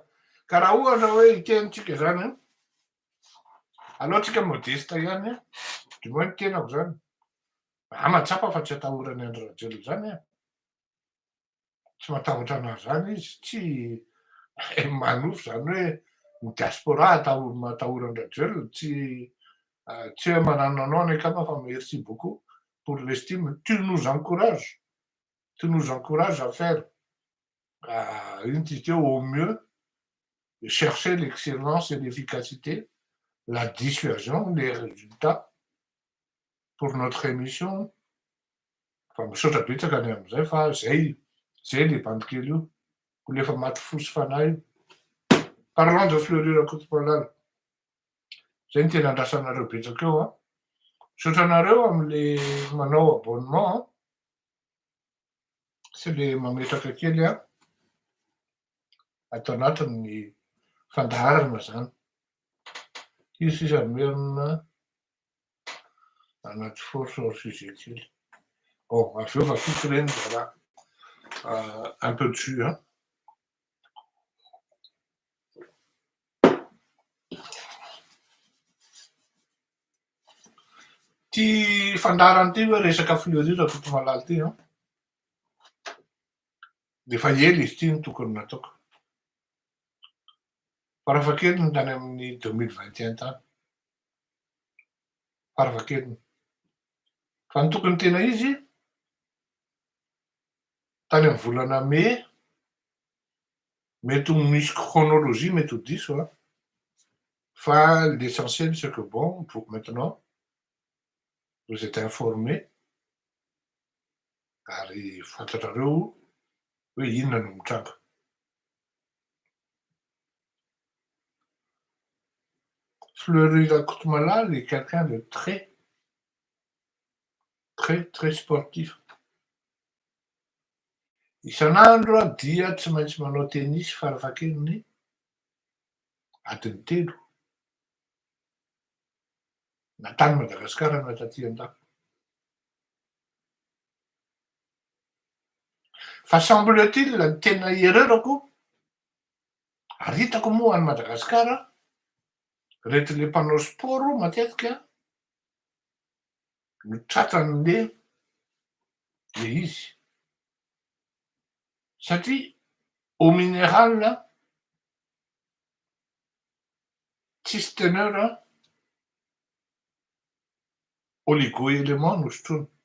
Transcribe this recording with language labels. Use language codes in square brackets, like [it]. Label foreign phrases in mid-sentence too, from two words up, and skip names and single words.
[mg] Ka raha ohatra hoe hitenitsika zany, aleotsika modeste ihany, [fr] du moins [mg] ny tenako zany. Matsapa fa tsy atahorany Andry Rajoelina zany a. Tsy matahotra anazy zany izy, tsy manofo zany hoe ny diaspora matahora Andry Rajoelina, tsy hoe manano anao ny akama fa [fr] merci beaucoup pour l'estime, tu nous encourages à faire [mg] ino ty teo [fr] au mieux, chercher l'excellence et l'efficacité, la dissuasion, les résultats pour notre émission. [mg] Fa misaotra betsaka any am'izay fa zay le bandikely io, ho lefa maty fosy fanahy io. [fr] Parlant de [mg] Fleury Rakotomalala, zay ny tena andrasanareo betsaka eo a. Misaotra anareo am'le [fr] manao abonnement, [mg] sy le mametraka kely a atao anatin'ny fandaharana zany. Izy sisa merina anaty [fr] force hors sujet [mg] kely. Bon, aveo fa fito reny [fr] voilà, un peu dessus hein. [mg] Ty fandaharany ty hoe resaka Fleury Rakotomalala ty a, de fa ela izy ty no tokony nataoko. Farafahakeliny tany amin'ny 2021 tany. Farafahakeliny. Fa ny tokony tena izy tany amin'ny volana mai, mety ho misy chronologie mety ho diso a, fa [fr] l'essentiel c'est que bon, pour maintenant, vous êtes informés, [mg] ary fantatrareo hoe inona no mitranga. [fr] Fleury Rakotomalala est quelqu'un de très, très, très sportif. [mg] Isan'andro a dia tsy maintsy manao tennis farafahakeliny adiny 3. Na tany Madagasikara na taty an-dafy. Fa semble-t-il ny tena erreur-ako, ary hitako moa any Madagasikara, reto le mpanao sport matetika no tratran'le izy. Satria [fr] au minéral [mg] tsisy [fr] teneur oligo-élément [mg] no sotroina.